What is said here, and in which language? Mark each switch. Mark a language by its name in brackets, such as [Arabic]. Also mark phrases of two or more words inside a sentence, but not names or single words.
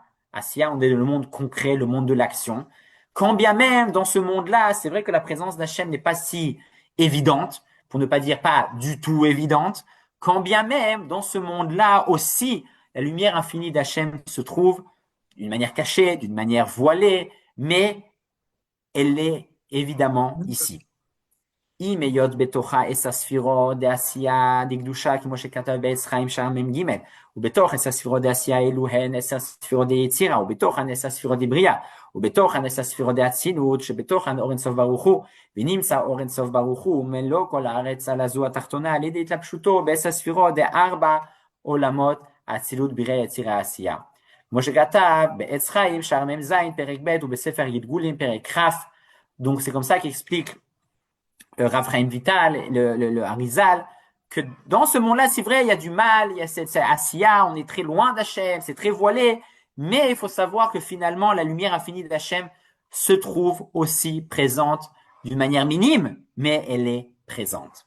[French] Asiya, on est le monde concret, le monde de l'action. Quand bien même, dans ce monde-là, c'est vrai que la présence d'Hachem n'est pas si évidente, pour ne pas dire pas du tout évidente. Quand bien même, dans ce monde-là aussi, la lumière infinie d'Hachem se trouve d'une manière cachée, d'une manière voilée, mais elle est évidemment ici. [Hebrew] אם היות בתוכה עשר ספירות דעשייה דקדושה כמו שכתב בעץ חיים שער מ"ג ובתוך 10 ספירות דעשייה אלו הן 10 ספירות דיצירה ובתוכן 10 ספירות דבריאה ובתוכן 10 ספירות דאצילות שבתוכן אור אינסוף ברוך הוא ונמצא אור אינסוף ברוך הוא מלוא כל הארץ על הזו התחתונה על ידי התלבשותו ב10 ספירות דארבע עולמות האצילות בריאה יצירה עשייה כמו שכתב בעץ חיים שער מ"ז פרק ב' ובספר י"ג פרק כ'. [French] Donc c'est comme ça qu'explique Rav Chaim Vital, le Harizal, que dans ce monde-là, c'est vrai, il y a du mal, il y a cette Asiya, on est très loin d'Hachem, c'est très voilé, mais il faut savoir que finalement, la lumière infinie d'Hachem se trouve aussi présente d'une manière minime, mais elle est présente.